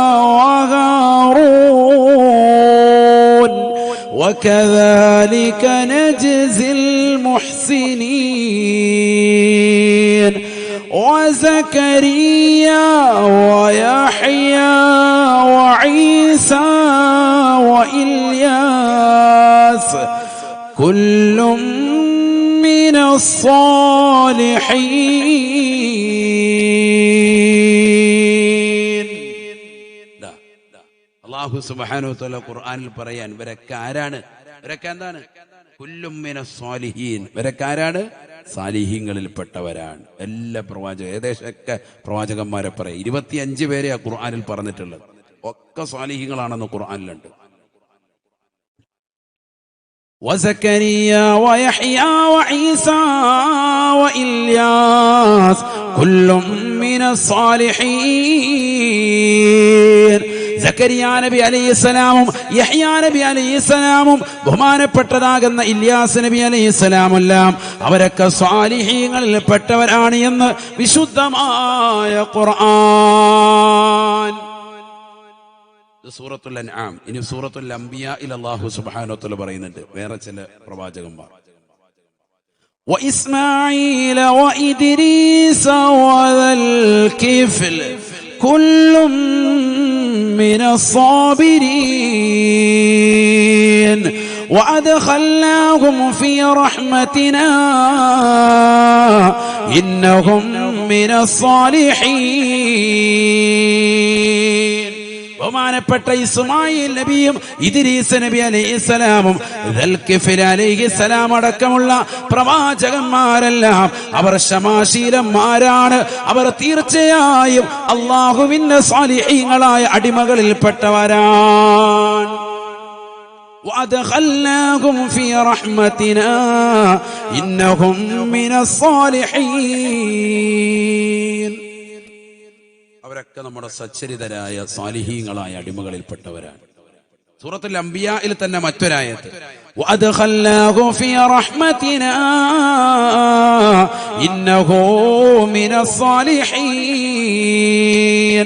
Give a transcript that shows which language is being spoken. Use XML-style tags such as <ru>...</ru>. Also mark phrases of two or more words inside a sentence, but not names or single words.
<ar>وهارون وكذلك نجزي المحسنين وزكريا ويحيى وعيسى وإلياس كل من الصالحين. الله سبحانه وتعالى</ar> <ml>ഖുർആനിൽ പറയാൻ ഇവരൊക്കെ ആരാണ്? ഇവരൊക്കെ എന്താണ്?</ml> <ar>كل من الصالحين.</ar> <ml>ഇവരൊക്കെ ആരാണ്? സാലിഹീങ്ങളിൽപ്പെട്ടവരാണ്. എല്ലാ ഏകദേശമൊക്കെ പ്രവാചകന്മാരെ പറയാം. 25 പേരെ ആ ഖുർആനിൽ പറഞ്ഞിട്ടുള്ളത്. ഒക്കെ സ്വാലിഹീങ്ങളാണെന്ന് ഖുർആനിലുണ്ട്.</ml> <ar>وزكريا ويحيى وعيسى وإلياس كل من الصالحين.</ar> <ml>സക്കരിയ നബി അലൈഹിസ്സലാമും യഹ്യാ നബി അലൈഹിസ്സലാമും ബഹുമാനപ്പെട്ടതാകുന്ന ഇല്യാസ് നബി അലൈഹിസ്സലാമെല്ലാം അവരൊക്കെ സ്വാലിഹീങ്ങളിൽ പെട്ടവരാണ് എന്ന് വിശുദ്ധമായ ഖുർആൻ. സൂറത്തുൽ അൻആം. ഇനി സൂറത്തുൽ അംബിയായിൽ</ml> <ar>الله سبحانه وتعالى</ar> <ml>പറയുന്നുണ്ട് വേറെ ചില പ്രവാചകന്മാർ.</ml> <ar>وإسماعيل وإدريس وذا الكفل كل من الصابرين وأدخلناهم في رحمتنا إنهم من الصالحين.</ar> <ml>ബഹുമാനപ്പെട്ട ഇസ്മായിൽ നബിയും ഇദ്രീസ് നബി അലൈഹിസ്സലാമും ദൽകിഫിൽ അലൈഹിസ്സലാം അടക്കമുള്ള പ്രവാചകന്മാരെല്ലാം അവർ ശമാശീലന്മാരാണ്. അവർ തീർച്ചയായും അല്ലാഹുവിന്റെ സ്വാലിഹീങ്ങളായ അടിമകളിൽപ്പെട്ടവരാണ്.</ml> <ar>وأدخلناهم في رحمتنا إنهم من الصالحين.</ar> <ml>അവരൊക്കെ നമ്മുടെ സച്ചരിതരായ സാലിഹീങ്ങളായ അടിമകളിൽപ്പെട്ടവരാണ്. സൂറത്തുൽ അംബിയായിൽ തന്നെ മറ്റൊരായത്ത്</ml> <ar>وأدخلناه في رحمتنا إنه من الصالحين.</ar>